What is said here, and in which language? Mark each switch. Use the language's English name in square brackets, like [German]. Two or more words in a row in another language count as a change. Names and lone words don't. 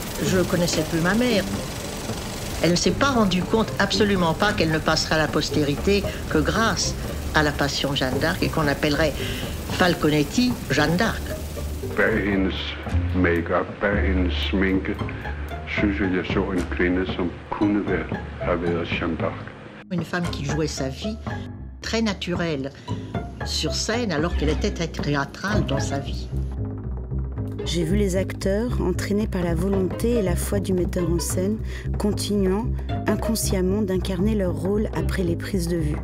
[French] je ne connaissais plus ma mère. Elle ne s'est pas rendue compte absolument pas qu'elle ne passera à la postérité que grâce à la Passion Jeanne d'Arc et qu'on appellerait Falconetti Jeanne d'Arc. [Danish] Bag hendes make-up, bag hendes sminke, synes jeg så en kvinde, som kunne have været Jeanne d'Arc. [French] Une femme qui jouait sa vie très naturelle sur scène alors qu'elle était très théâtrale dans sa vie. J'ai vu les acteurs, entraînés par la volonté et la foi du metteur en scène, continuant inconsciemment d'incarner leur rôle après les prises de vue.